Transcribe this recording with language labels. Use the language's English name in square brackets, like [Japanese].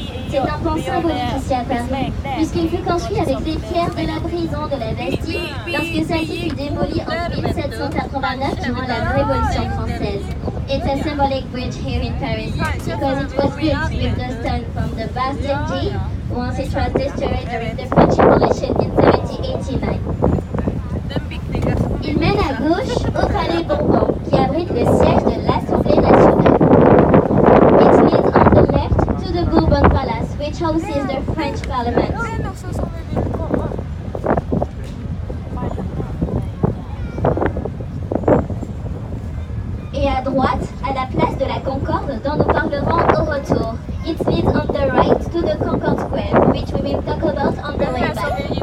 [French] C'est un pont symbolique ici à Paris, puisqu'il fut construit avec les pierres de la prison de la Bastille lorsque celle-ci fut démolie en 1789 durant la Révolution française. [English] It's a symbolic bridge here in Paris because it was built with the stone from the Bastille jail once it was destroyed during the French Revolution in 1789. [French] Il mène à gauche au Palais Bourbon, qui abrite le siège de l'Assemblée nationale. [English] It leads on the left to the Bourbon Palace, which houses the French Parliament. [French] Et à droite, à la place de la Concorde, dont nous parlerons au retour. [English] It leads on the right to the Concorde Square, which we will talk about on the way back.